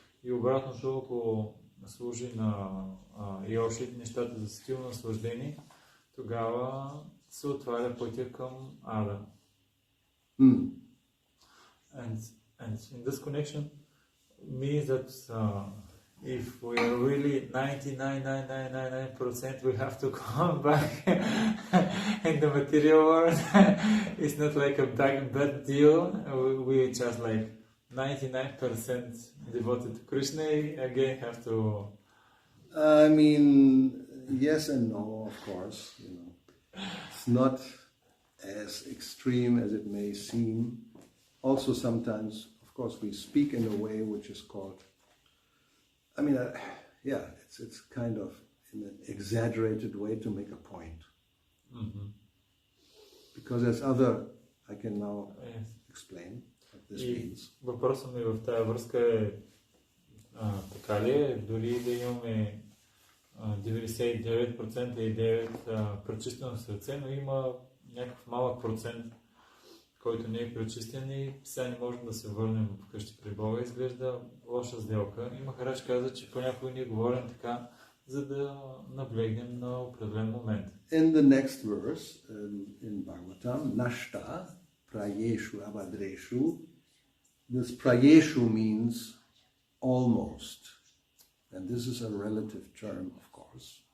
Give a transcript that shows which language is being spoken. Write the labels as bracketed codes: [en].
[bg] И обратното, ако служи и още нещата за стил наслаждение, тогава се отваря пътя към ада. [en] And in this connection means that if we are really 99.999%, we have to come back in the material world. It's not like a bad deal. We just like 99% devoted to Krishna. Again, have to. I mean, yes and no, of course. You know, it's not as extreme as it may seem. Also, sometimes, of course, we speak in a way which is called. I mean, it's kind of in an exaggerated way to make a point. Mm-hmm. Because there's other, I can now explain what this means. [bg] Въпросът ми в тази връзка е, така ли е, дори да имаме 99,9% пречистено сърце, но има някакъв малък процент, който не е пречистен и сега не можем да се върнем вкъщи при Бога. Изглежда лоша сделка. И Махарадж каза, че понякога ние говорим така, за да наблегнем на определен момент. [en] In the next verse, in Bhagavatam, Nashta, Prayeshu, Abhadreshu, this Prayeshu means almost. And this is a relative term, of course.